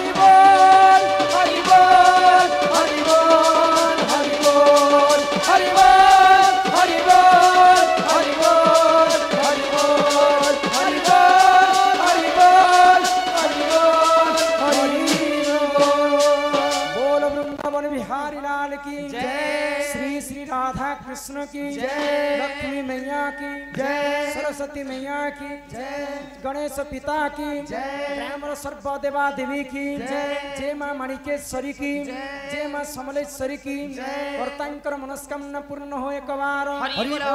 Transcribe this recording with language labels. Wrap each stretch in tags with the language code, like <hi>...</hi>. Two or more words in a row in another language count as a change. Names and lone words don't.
<bn>হরি বল হরি বল হরি বল হরি বল হরি বল হরি বল হরি বল হরি বল হরি বল হরি বল হরি বল</bn> <hi>बोल वृंदावन बिहारी लाल की जय श्री श्री राधा कृष्ण की जय लक्ष्मी मैया की जय सरस्वती मैया की जय गणेश पिता की जय ब्राह्मण सर्व देवा देवी की जय मां माणिकेश्वरी की जय मां समलेश्वरी की कर्तांकर मनस्कामना पूर्ण हो एक बार हरि बोल</hi>